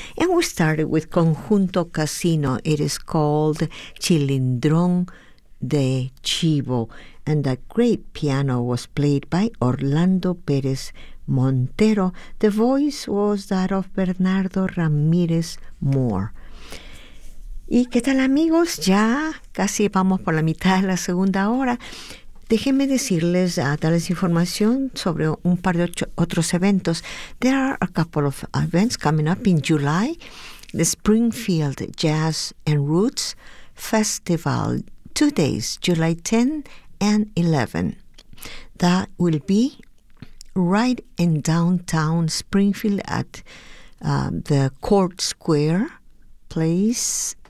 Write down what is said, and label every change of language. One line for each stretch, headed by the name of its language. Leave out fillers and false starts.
English: And we started with Conjunto Casino. It is called Chilindrón de Chivo. And that great piano was played by Orlando Pérez Montero. The voice was that of Bernardo Ramírez Moore.
Spanish: ¿Y qué tal, amigos? Ya casi vamos por la mitad de la segunda hora. Déjenme decirles, darles información sobre un par de otros eventos.
English: There are a couple of events coming up in July. The Springfield Jazz and Roots Festival, 2 days, July 10 and 11. That will be right in downtown Springfield at the Court Square place.